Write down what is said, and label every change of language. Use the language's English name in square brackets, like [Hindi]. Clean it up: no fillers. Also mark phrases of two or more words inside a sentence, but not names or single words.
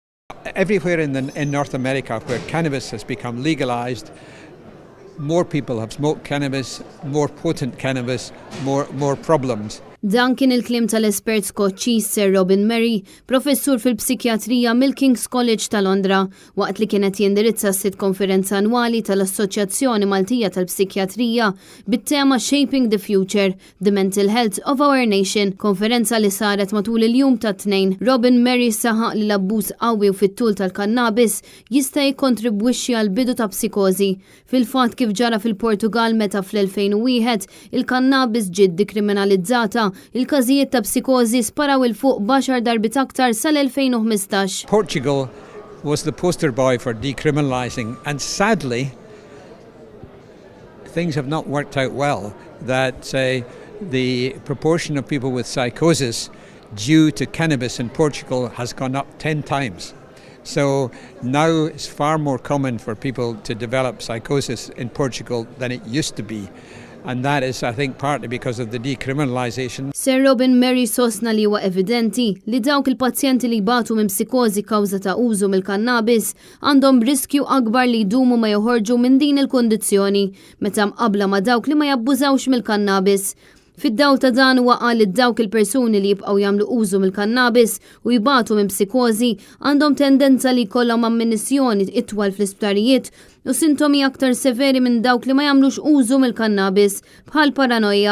[English] Everywhere in North America where cannabis has become legalized, more people have smoked cannabis, more potent cannabis, more problems. [Maltese] Dan kien il-kliem tal-espert Skoċċiż Sir Robin Murray, professur fil-psikjatrija mill-King's College ta' Londra, waqt li kienet jindirizza s-sitt konferenza annwali tal-Assoċjazzjoni Maltija tal-Psikjatrija bit-tema Shaping the Future, the Mental Health of Our Nation, konferenza li saret matul il-jum ta' tnejn. Robin Murray saħaq li l-abbuż qawwi u fit-tul tal-kannabis jista' jikkontribwixxi għal bidu ta' psikożi. Fil-fatt kif ġara fil-Portugal meta fl-2001 il-kannabis ġiet dikriminalizzata, il-każijiet ta' psikożi sparaw il-fuq baxar darbit aktar sal-2015. [English] Portugal was the poster boy for decriminalizing, and sadly things have not worked out well. That the proportion of people with psychosis due to cannabis in Portugal has gone up 10 times. So now it's far more common for people to develop psychosis in Portugal than it used to be. And that is, I think, partly because of the decriminalization. [Maltese] Sir Robin Murray sostna li huwa evidenti li dawk il-pazjenti li batu minn psikożi kawża ta' użu mill-kannabis għandhom riskju akbar li jdumu ma joħorġu minn din il-kondizzjoni meta mqabbla ma dawk li ma jabbużawx mill-kannabis. Fid-dawl ta' dan huwa qal li dawk il-persuni li jibqgħu jagħmlu użu mill-kannabis u jibatu minn psikożi għandhom tendenza li jkollhom amministjoni itwal fl-isptarijiet u sintomi aktar severi minn dawk li ma jagħmlux użu mill-kannabis bħal paranoja.